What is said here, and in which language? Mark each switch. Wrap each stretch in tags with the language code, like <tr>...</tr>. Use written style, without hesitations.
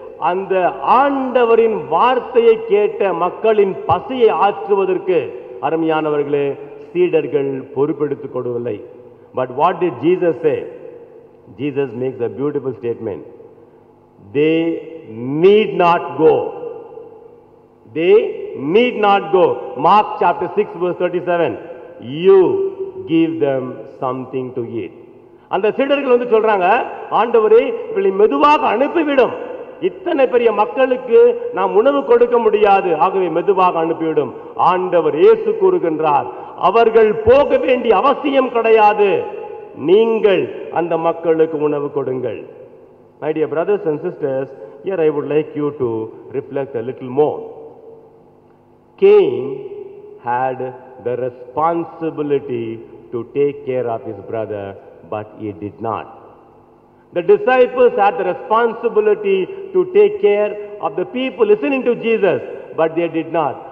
<ta>அந்த ஆண்டவரின் வார்த்தையை கேட்ட மக்களின் பசியை ஆற்றுவதற்கு அருமையானவர்களே சீடர்கள் பொறுப்பெடுத்துக் கொள்ளவில்லை.</ta> <en>But what did Jesus say? Jesus makes a beautiful statement. They need not go. They need not go. Mark chapter 6 verse 37. You give them something to eat.</en> <ta>அந்த சீடர்கள் வந்து சொல்றாங்க, ஆண்டவரே இவளை மெதுவாக அனுப்பிவிடும், இத்தனை பெரிய மக்களுக்கு நாம் உணவு கொடுக்க முடியாது, ஆகவே மெதுவாக அனுப்பிவிடும். ஆண்டவர் இயேசு கூறுகின்றார், அவர்கள் போக வேண்டிய அவசியம் கிடையாது, நீங்கள் அந்த மக்களுக்கு உணவு கொடுங்கள்.</ta> <en>My dear brothers and sisters, here I would like you to reflect a little more. Cain had the responsibility to take care of his brother, but he did not. The disciples had the responsibility to take care of the people listening to Jesus, but they did not.</en>